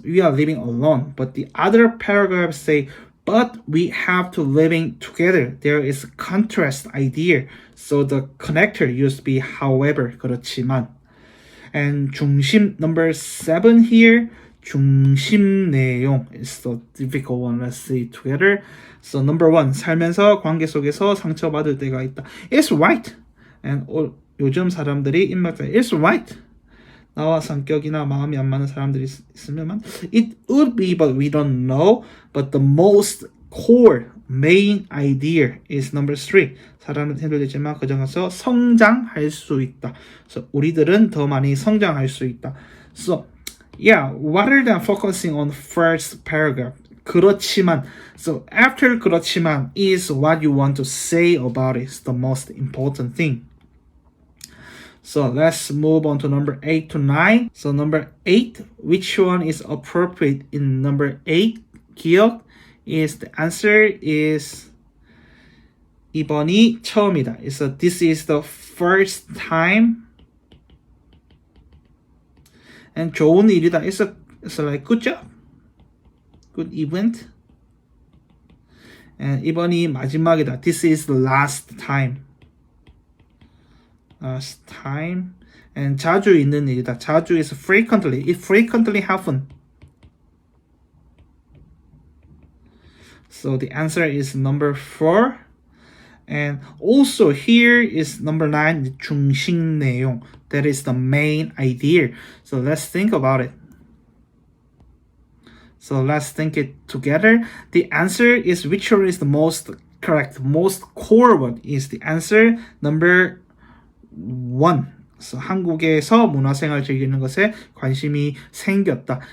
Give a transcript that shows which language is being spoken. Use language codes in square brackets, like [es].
[en] We are living alone. But the other paragraphs say, but we have to living together. There is a contrast idea. So the connector used to be however, 그렇지만. And 중심, number 7 here, 중심 내용 is the difficult one. Let's see together. [ko] So number 1, 살면서 관계 속에서 상처받을 때가 있다. [en] It's right. And [ko] 요즘 사람들이 인맥자 [en] it's right. [ko] 나와 성격이나 마음이 안 맞는 사람들이 있으면 [en] it would be, but we don't know. But the most core main idea is number 3. [ko] 사람은 힘들겠지만 그 중에서 성장할 수 있다. So 우리들은 더 많이 성장할 수 있다. [en] So yeah, rather than focusing on first paragraph, 그렇지만. So after 그렇지만 is what you want to say about it. It's the most important thing. So let's move on to number 8 to 9. So number 8, which one is appropriate in number 8? 기억 is the answer is [ko] 이번이 처음이다. [en] So this is the first time. And [ko] 좋은 일이다. [en] It's like good job. Good event. [ko] And 이번이 마지막이다. [en] This is the last time. Last time. [ko] And 자주 있는 일이다. [en] 자주 is frequently. It frequently happen. So the answer is number 4. And also here is number 9, 중심 내용. That is the main idea. So let's think about it. So let's think it together. The answer is which one is the most correct, most core one is the answer number 1. [ko] So 한국에서 문화생활 즐기는 것에 관심이 생겼다.